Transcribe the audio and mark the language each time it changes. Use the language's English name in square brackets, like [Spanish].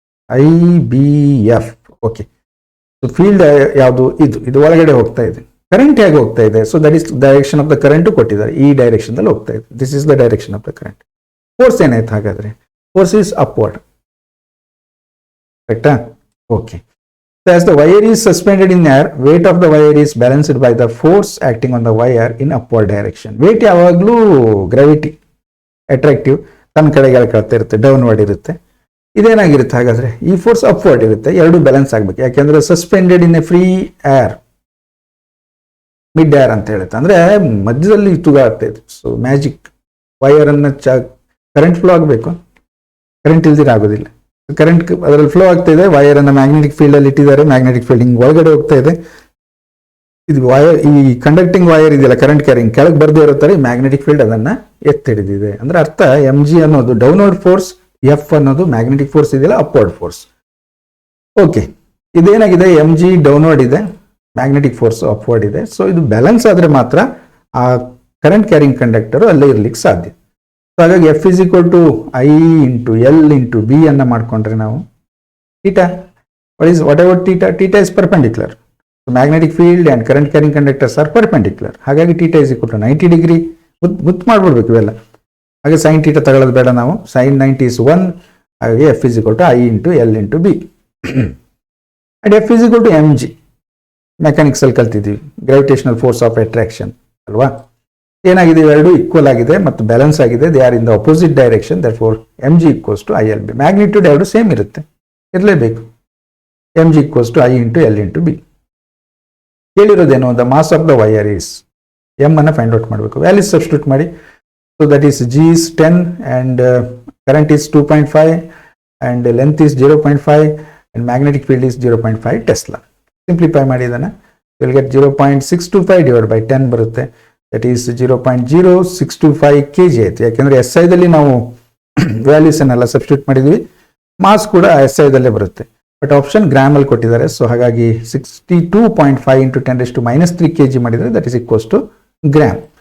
[Kannada] IBF. Okay, field ಯಾವುದು, ಇದು ಒಳಗಡೆ ಹೋಗ್ತಾ ಇದೆ. ಕರೆಂಟ್ ಹೇಗೆ ಹೋಗ್ತಾ ಇದೆ, [English] so that is direction of the current [Kannada] ಕೊಟ್ಟಿದ್ದಾರೆ, ಈ ಡೈರೆಕ್ಷನ್ ಅಲ್ಲಿ ಹೋಗ್ತಾ ಇದೆ. [English] This is the direction of the current. [Kannada] Force ಏನಾಯ್ತು ಹಾಗಾದ್ರೆ, [English] Force is upward, ಕರೆಕ್ಟಾ. [Kannada] Okay, [English] as the wire is suspended in air, weight of the wire is balanced by the force acting on the wire in upward direction. [Kannada] weight ಯಾವಾಗಲೂ gravity attractive ತನ್ನ ಕಡೆಗೆ ಎಳ್ಕೊಳ್ತಾ ಇರುತ್ತೆ, downward ಇರುತ್ತೆ. ಇದೇನಾಗಿರುತ್ತೆ ಹಾಗಾದ್ರೆ, ಈ force upward ಇರುತ್ತೆ. ಎರಡು ಬ್ಯಾಲೆನ್ಸ್ ಆಗ್ಬೇಕು, ಯಾಕೆಂದ್ರೆ [English] suspended in a free air, mid air [Kannada] ಅಂತ ಹೇಳುತ್ತೆ, ಅಂದ್ರೆ ಮಧ್ಯದಲ್ಲಿ ತೂಗಾಡ್ತಾ ಇದೆ. ಸೊ ಮ್ಯಾಜಿಕ್ ವೈರ್ ಅನ್ನ ಕರೆಂಟ್ ಫ್ಲೋ ಆಗಬೇಕು, ಕರೆಂಟ್ ಇಲ್ದಿರ ಆಗೋದಿಲ್ಲ. ಕರೆಂಟ್ ಅದರಲ್ಲಿ ಫ್ಲೋ ಆಗ್ತಾ ಇದೆ, ವೈರ್ ಅನ್ನ ಮ್ಯಾಗ್ನೆಟಿಕ್ ಫೀಲ್ಡ್ ಅಲ್ಲಿ ಇಟ್ಟಿದ್ದಾರೆ, ಮ್ಯಾಗ್ನೆಟಿಕ್ ಫೀಲ್ಡ್ ಹಿಂಗ್ ಒಳಗಡೆ ಹೋಗ್ತಾ ಇದೆ. ಇದು ವೈರ್, ಈ ಕಂಡಕ್ಟಿಂಗ್ ವೈರ್ ಇದೆಯಲ್ಲ ಕರೆಂಟ್ ಕ್ಯಾರಿಂಗ್, ಕೆಳಗೆ ಬರ್ದೇ ಇರುತ್ತಾರೆ, ಮ್ಯಾಗ್ನೆಟಿಕ್ ಫೀಲ್ಡ್ ಅದನ್ನ ಎತ್ತಿಡಿದಿದೆ. ಅಂದ್ರೆ ಅರ್ಥ mg ಅನ್ನೋದು ಡೌನ್ವರ್ಡ್ ಫೋರ್ಸ್, F ಅನ್ನೋದು ಮ್ಯಾಗ್ನೆಟಿಕ್ ಫೋರ್ಸ್ ಇದೆಯಲ್ಲ upward force. Okay, ಇದೇನಾಗಿದೆ, mg downward ಇದೆ, ಮ್ಯಾಗ್ನೆಟಿಕ್ ಫೋರ್ಸ್ ಅಪ್ವರ್ಡ್ ಇದೆ. ಸೊ ಇದು ಬ್ಯಾಲೆನ್ಸ್ ಆದ್ರೆ ಮಾತ್ರ ಆ ಕರೆಂಟ್ ಕ್ಯಾರಿಂಗ್ ಕಂಡಕ್ಟರ್ ಅಲ್ಲೇ ಇರ್ಲಿಕ್ಕೆ ಸಾಧ್ಯ. [English] ಹಾಗಾಗಿ F is equal to I into L into B [Kannada] ಅನ್ನ ಮಾಡ್ಕೊಂಡ್ರೆ ನಾವು [English] theta, what about theta? Theta is perpendicular. So magnetic field and current carrying conductors are perpendicular. [Kannada] ಹಾಗಾಗಿ [English] theta is equal to 90 degree. [Kannada] ಗುರ್ತು ಮಾಡ್ಬಿಡ್ಬೇಕು ಇವೆಲ್ಲ. ಹಾಗೆ sin theta ತಗೊಳ್ಳೋದು ಬೇಡ ನಾವು, [English] sin 90 is 1. ಹಾಗಾಗಿ F is equal to I into L into B. and F is equal to mg. [Kannada] Mechanics ಅಲ್ಲಿ ಕಲ್ತಿದ್ದೀವಿ, ಗ್ರಾವಿಟೇಷನಲ್ ಫೋರ್ಸ್ ಆಫ್ ಅಟ್ರಾಕ್ಷನ್ ಅಲ್ವಾ. ಏನಾಗಿದೆ, ಇವೆರಡು ಈಕ್ವಲ್ ಆಗಿದೆ ಮತ್ತು ಬ್ಯಾಲೆನ್ಸ್ ಆಗಿದೆ, [English] They are in the opposite direction, therefore mg equals to ILB. [Kannada] Magnitude ಎರಡು same ಇರುತ್ತೆ, ಇರಲೇಬೇಕು. [English] mg equals to I into L into B. [Kannada] ಕೇಳಿರೋದೇನು, [English] the mass of the wire is, [Kannada] m ಅನ್ನ ಫೈಂಡ್ ಔಟ್ ಮಾಡಬೇಕು, value substitute ಮಾಡಿ. [English] So that is g is 10 and current is 2.5 and length is 0.5 and magnetic field is 0.5 tesla. [Kannada] Simplify ಮಾಡಿ ಇದನ್ನ, will get 0.625 divided by 10 ಬರುತ್ತೆ. That is 0.0625 kg ಆಯ್ತು. ಯಾಕೆಂದ್ರೆ SI ದಲ್ಲಿ ನಾವು ವ್ಯಾಲ್ಯೂಸ್ ಅನ್ನೆಲ್ಲ ಸಬ್ಸ್ಟಿಟ್ಯೂಟ್ ಮಾಡಿದ್ವಿ, ಮಾಸ್ ಕೂಡ SI ದಲ್ಲೇ ಬರುತ್ತೆ. ಬಟ್ ಆಪ್ಷನ್ ಗ್ರಾಮ್ ಅಲ್ಲಿ ಕೊಟ್ಟಿದ್ದಾರೆ. ಸೊ ಹಾಗಾಗಿ 62.5 into 10⁻³ kg ಮಾಡಿದರೆ that is equals to gram.